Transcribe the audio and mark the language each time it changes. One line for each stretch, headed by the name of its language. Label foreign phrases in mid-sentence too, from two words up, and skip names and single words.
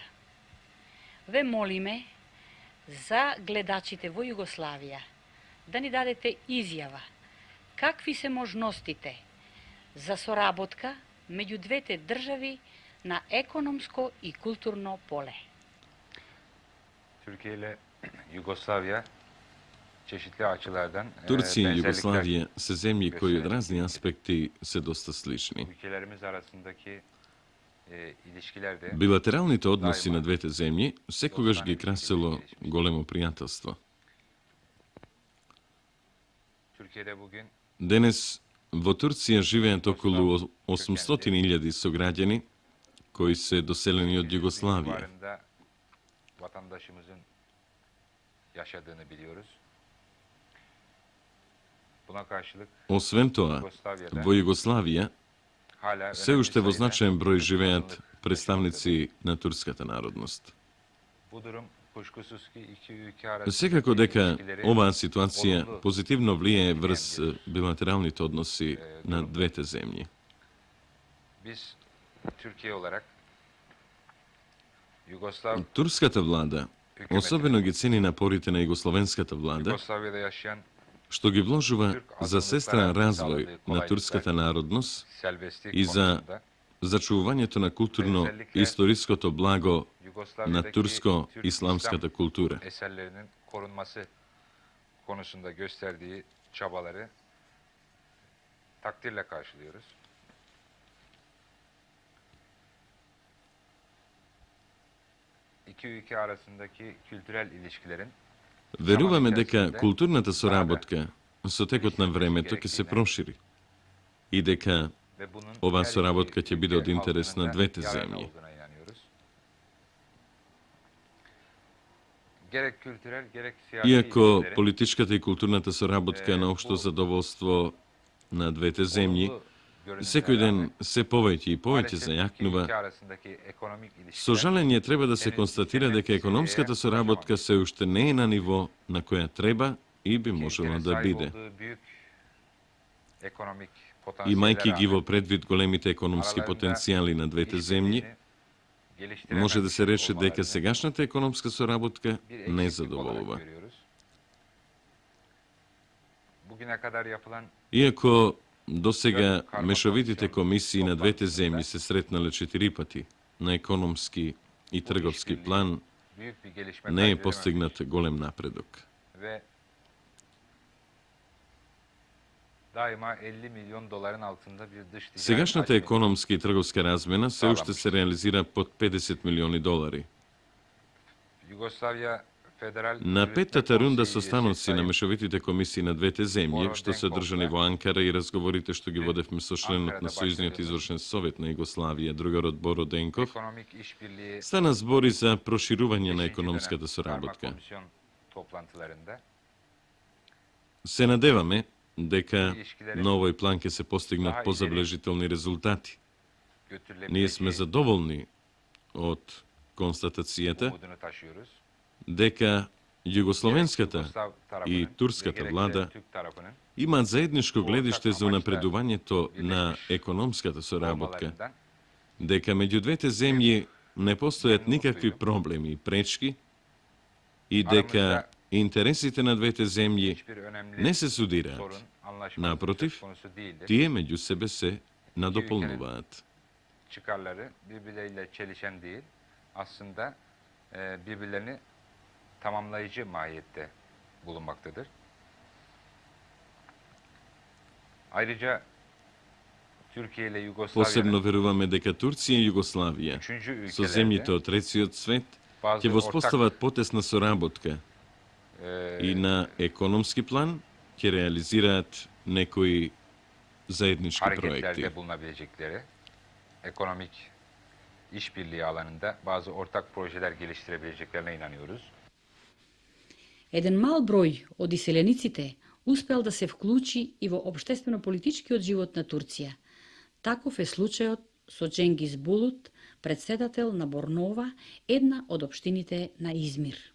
Macedonian: Ве молиме за гледачите во Југославија да ни дадете изјава какви се можностите за соработка меѓу двете држави на економско и културно поле.
Turkish: Türkiye ile Yugoslavya çeşitli açılardan
Macedonian: Турција и
Turkish: benzerlikler,
Macedonian: Југославија се земји кои од разни аспекти се доста слични.
Turkish: ülkelerimiz arasındaki ilişkiler de
Macedonian: Билатералните односи на двете земји секогаш ги красело големо пријателство.
Turkish: Türkiye'de bugün
Macedonian: Денес во Турција живеат околу 800.000 сограѓани кои се доселени од Југославија.
Turkish: civarında vatandaşımızın yaşadığını biliyoruz. Buna karşılık
Macedonian: Освен тоа, во Југославија
Turkish: hala
Macedonian: се
Turkish: önemli
Macedonian: уште во
Turkish: sayıda
Macedonian: значаен број живеат
Turkish: azınlık
Macedonian: представници на турската народност.
Turkish: Bu durum kuşkusuz ki iki ülke arasındaki
Macedonian: Секако дека
Turkish: ilişkileri
Macedonian: оваа ситуација
Turkish: olumlu
Macedonian: позитивно влијае врз
Turkish: etkileyen bir
Macedonian: билатералните односи на двете земји.
Turkish: Biz Türkiye olarak Yugoslav
Macedonian: Турската влада особено ги цени напорите на југословенската влада,
Turkish: Yugoslavya'da yaşayan
Macedonian: што ги вложува за сестран развој на турската народност
Turkish: serbestlik
Macedonian: и за
Turkish: konusunda
Macedonian: зачувувањето на културно-историското благо на
Turkish: Yugoslavya'daki
Macedonian: турско-исламската
Turkish: Türk
Macedonian: култура.
Turkish: eserlerinin korunması konusunda gösterdiği çabaları takdirle karşılıyoruz. İki ülke arasındaki kültürel ilişkilerin
Macedonian: Веруваме дека културната соработка со текот на времето ќе се прошири и дека
Turkish: ve bunun
Macedonian: оваа
Turkish: her
Macedonian: соработка
Turkish: iki
Macedonian: ќе биде од
Turkish: ülke
Macedonian: интерес на
Turkish: halkının da
Macedonian: двете
Turkish: yararına
Macedonian: земји.
Turkish: olduğuna inanıyoruz. Gerek kültürel gerek siyasi
Macedonian: Иако
Turkish: ilişkilerin
Macedonian: политичката и културната соработка е на општо задоволство на двете земји,
Turkish: olumlu görünümlere
Macedonian: секој ден
Turkish: rağmen
Macedonian: се повеќе и повеќе
Turkish: maalesef iki
Macedonian: зајакнува.
Turkish: ülke arasındaki ekonomik
Macedonian: Со
Turkish: ilişkiler
Macedonian: жалење треба да се констатира дека економската соработка се уште не е на ниво на која треба и би можело
Turkish: ülkenin
Macedonian: да
Turkish: sahip
Macedonian: биде.
Turkish: olduğu büyük ekonomik
Macedonian: Имајќи ги во
Turkish: potansiyeller
Macedonian: предвид големите економски потенцијали на двете земји, може да се рече дека сегашната економска соработка не задоволува.
Turkish: Bugüne kadar yapılan
Macedonian: Иако досега мешовитите комисии на двете земји се сретнале 4 пати на економски и трговски план,
Turkish: büyük bir gelişme
Macedonian: не е
Turkish: kaydedememiş
Macedonian: постигнат голем напредок.
Turkish: ve daima 50 milyon doların altında bir dış ticaret
Macedonian: Сегашната
Turkish: hacmi
Macedonian: економска и трговска размена се уште се реализира под 50 милиони долари.
Turkish: Yugoslavya Federal
Macedonian: На
Turkish: Yürütme
Macedonian: петтата рунда
Turkish: Konseyi
Macedonian: состаноци на
Turkish: üyesi
Macedonian: мешовитите комисии на двете земји, што се одржани во Анкара и разговорите што ги водевме со членот на Сојузниот извршен совет на Југославија, другарот Боро Денков,
Turkish: Ekonomik işbirliği
Macedonian: стана збори за проширување на
Turkish: 5.
Macedonian: економската
Turkish: dönem Karma
Macedonian: соработка.
Turkish: Komisyon toplantılarında
Macedonian: Се надеваме дека на овој план ќе се постигнат позаблежителни резултати. Ние сме
Turkish: götürülebileceği
Macedonian: задоволни од констатацијата
Turkish: umudunu taşıyoruz.
Macedonian: дека југословенската
Turkish: Yugoslav tarafının
Macedonian: и
Turkish: ve
Macedonian: турската
Turkish: gerekse
Macedonian: влада
Turkish: Türk tarafının
Macedonian: имаат заедничко гледиште за унапредувањето на економската соработка,
Turkish: olmalarından
Macedonian: дека меѓу двете земји не постојат никакви проблеми и пречки и дека интересите на двете земји
Turkish: hiçbir önemli
Macedonian: не се судираат.
Turkish: sorun, anlaşmazlık
Macedonian: Naprotiv,
Turkish: söz konusu değildir.
Macedonian: Тие меѓу себе се надополнуваат.
Turkish: Çıkarları birbirleriyle çelişen değil, aslında birbirlerini tamamlayıcı mahiyette bulunmaktadır. Ayrıca Türkiye ile
Macedonian: Посебно
Turkish: Yugoslavya'nın
Macedonian: веруваме дека Турција и Југославија
Turkish: üçüncü
Macedonian: со земјите
Turkish: ülkelerde
Macedonian: од третиот свет
Turkish: bazı
Macedonian: ќе воспостават потесна соработка и на економски план ќе реализираат некои заеднички проекти.
Turkish: hareketlerde bulunabilecekleri, ekonomik işbirliği alanında bazı ortak projeler geliştirebileceklerine inanıyoruz.
Macedonian: Еден мал број од иселениците успел да се вклучи и во општествено-политичкиот живот на Турција. Таков е случајот со Дженгиз Булут, председател на Борнова, една од општините на Измир.